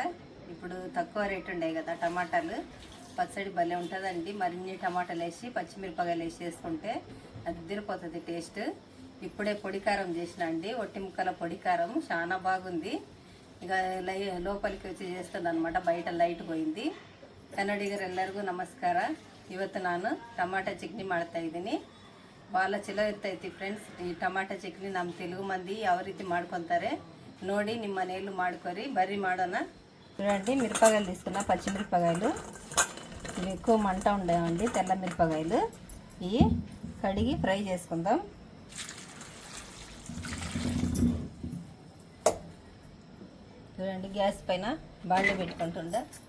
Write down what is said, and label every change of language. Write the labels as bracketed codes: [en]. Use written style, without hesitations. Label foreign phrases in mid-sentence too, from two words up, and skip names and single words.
[te] ఇప్పుడు తక్కువ రేటు ఉండే కదా టమాటాలు, పచ్చడి భలే ఉంటుందండి. మరిన్ని టమాటాలు వేసి పచ్చిమిరపకాయలు వేసి చేసుకుంటే అదిరిపోతుంది టేస్ట్. ఇప్పుడే పొడికారం చేసిన అండి, ఒట్టి ముక్కల పొడికారం చాలా బాగుంది. ఇక లోపలికి వచ్చి చేస్తుంది అనమాట. బయట లైట్ పోయింది. [kn] ಕನ್ನಡಿಗರು ಎಲ್ಲರಿಗೂ ನಮಸ್ಕಾರ. ಇವತ್ತು ನಾನು ಟಮಾಟಾ ಚಟ್ನಿ ಮಾಡ್ತಾ ಇದ್ದೀನಿ. ಭಾಳ ಚಲೋ ಇರ್ತೈತಿ ಫ್ರೆಂಡ್ಸ್. ಈ ಟಮಾಟಾ ಚಟ್ನಿ ನಮ್ಮ ತೆಲುಗು ಮಂದಿ ಯಾವ ರೀತಿ ಮಾಡ್ಕೊತಾರೆ ನೋಡಿ, ನಿಮ್ಮ ಮನೆಯಲ್ಲೂ ಮಾಡ್ಕೊರಿ. ಬರ್ರಿ ಮಾಡೋಣ. [te] చూడండి, మిరపకాయలు తీసుకున్నా, పచ్చిమిరపకాయలు. ఇవి ఎక్కువ మంట ఉండేవండి, తెల్ల మిరపకాయలు. ఇవి కడిగి ఫ్రై చేసుకుందాం. చూడండి, గ్యాస్ పైన బాండి పెట్టుకుంటుందా.